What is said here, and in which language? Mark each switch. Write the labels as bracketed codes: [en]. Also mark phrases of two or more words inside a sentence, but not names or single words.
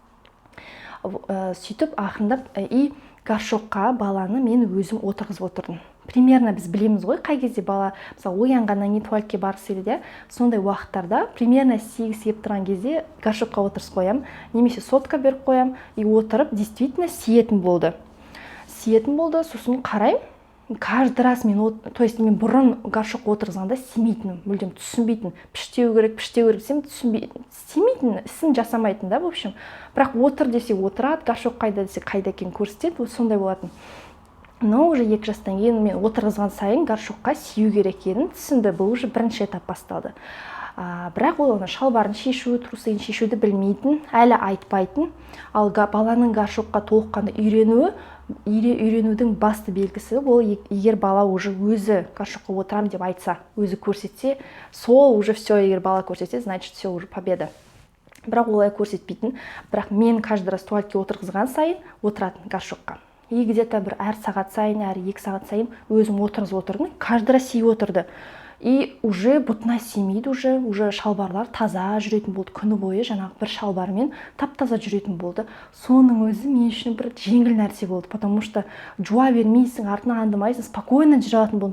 [kk] Сөйтіп ақырындап, и горшокқа баланы мен өзім отырғызып отырдым. Примерно біз білеміз ғой, қай кезде бала мысалы оянғаннан кейін туалетке барғысы келеді, сондай уақыттарда примерно 8 келіп тұрған кезде горшокқа отырғызып қоямын, немесе сотка беріп қоямын, и отырып действительно сиетін болды. Сосын қараймын, [ru] каждый раз то есть [kk] мен бұрын горшокқа отырғызғанда симейтінім, мүлдем түсінбейтін, піштеу керек десем симейтін, ісін жасамайтын да, [ru] в общем. [kk] Бірақ отыр десе отырады, горшок қайда десе қайда екенін көрсетеді, сондай болатын. Но уже 2 жастан кейін мен отырғызған сайын горшокқа сию керек екенін түсінді. Бұл уже бірінші этап басталды. Бірақ ол шалбарын шешу, трусыйын шешуді білмейтін, әлі айтпайтын. Ал баланың горшокқа толыққанды үйренудің басты белгісі ол егер бала уже өзі горшокқа отырам деп айтса, өзі көрсетсе, сол [ru] уже все, [kk] егер бала көрсетсе, [ru] значит все уже победа. [kk] Бірақ олай көрсетпейтін. Бірақ мен [ru] каждый раз [kk] туалетке отырғызған сайын отыратын горшокқа. [ru] И где-то [kk] бір әр сағат сайын, әр 2 сағат сайын өзім отырғызып отырдым. [ru] Каждый раз [kk] сиіп отырды. [ru] И уже [kk] бұтына симейді, уже шалбарлар таза жүретін болды. Күні бойы жаңағы бір шалбармен тап-таза жүретін болды. Соның өзі мен үшін бір жеңіл нәрсе болды. [ru] Потому что [kk] жуа бермейсің, артынан аңдамайсың, спокойно жүре алатын болдым.